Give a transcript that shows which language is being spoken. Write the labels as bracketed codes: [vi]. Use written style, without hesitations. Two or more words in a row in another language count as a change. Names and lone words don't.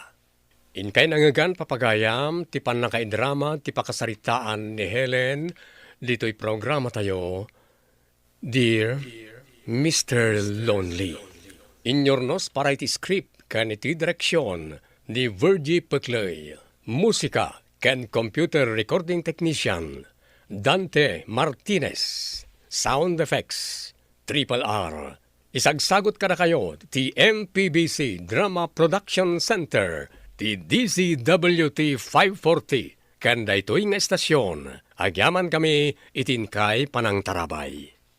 [ilo] Inkay nangagan papagayam ti pannakaidrama ti pakasaritaan ni Helen, dito'y programa tayo, Dear Mr. Lonely. Inyornos para iti script kan iti direksyon ni Virgie Peclay. Musika kan [en] computer recording technician [ilo] Dante Martinez. [en] Sound effects Triple R. [ilo] Isagsagot ka na kayo ti MPBC Drama Production Center ti DZWT 540. Kan daytoy nga estasyon, agyaman kami itinkay panang tarabay.